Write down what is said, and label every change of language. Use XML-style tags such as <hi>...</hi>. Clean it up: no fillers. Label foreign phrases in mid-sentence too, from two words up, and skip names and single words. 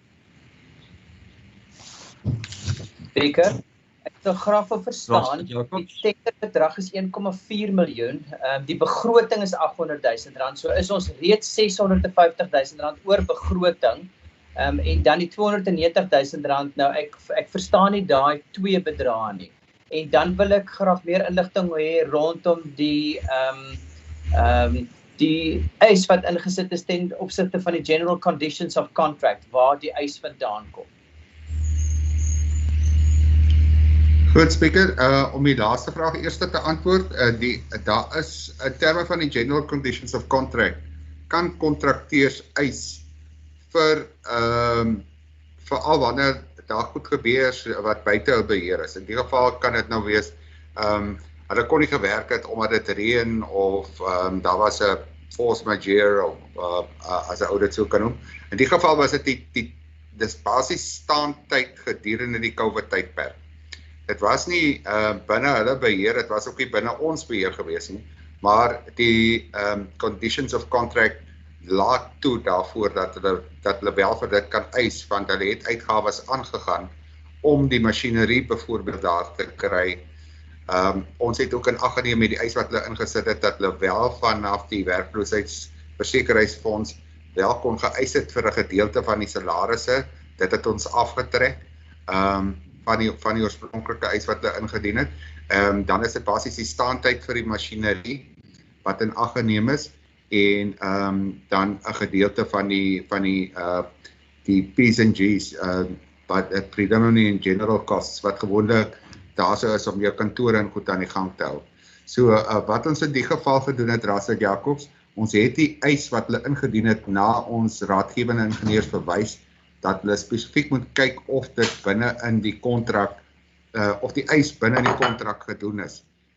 <af>Speaker, ek sal graag wil verstaan, die tenderbedrag is 1,4 miljoen, die begroting is R800.000, so is ons reeds R650.000 oor begroting, en dan die R290.000, nou ek verstaan nie daai twee bedrae nie. En dan wil ek graag meer inligting hê rondom die eis wat ingesit is ten opsigte van die</af> <en>general conditions of contract,</en> <af>waar die eis vandaan kom. Goed, Speaker, om die laaste vraag eers te antwoord, daar is in terme van die</af> <en>general conditions of contract,</en> <af>kan kontrakteurs eis vir al wanneer daar goed gebeur wat buite hul beheer is. In die geval kan dit nou wees, hulle kon nie gewerk het omdat dit reën of daar was 'n</af> <fr>force majeure</fr> <af>of as 'n audit sou kan noem. In die geval was dit dis basies staantyd gedurende die COVID tydperk. Dit was nie binne hulle beheer, dit was ook nie binne ons beheer gewees nie, maar die</af> <en>conditions of contract</en> <af>laat toe daarvoor dat hulle wel vir dit kan eis, want hulle het uitgawes aangegaan om die masjinerie byvoorbeeld daar te kry. Ons het ook in ag geneem met die eis wat hulle ingesit het, dat hulle wel vanaf die werkloosheidsversekeringsfonds wel kon geëis het vir 'n gedeelte van die salarisse. Dit het ons afgetrek van die oorspronklike eis wat hulle ingedien het. Dan is dit basies die staantyd vir die masjinerie wat in ag geneem is en dan 'n gedeelte van die</af> <en>P's and G's, but predominantly in general costs</en> <af>wat gewoonlik daar sou is om jou kantore en goed aan die gang te hou. So wat ons in die geval gedoen het, Raadslid Jacobs, ons het die eis wat hulle ingedien het na ons raadgewende ingenieurs verwys dat hulle spesifiek moet kyk of dit binne in die kontrak of die eis binne in die kontrak gedoen is.</af>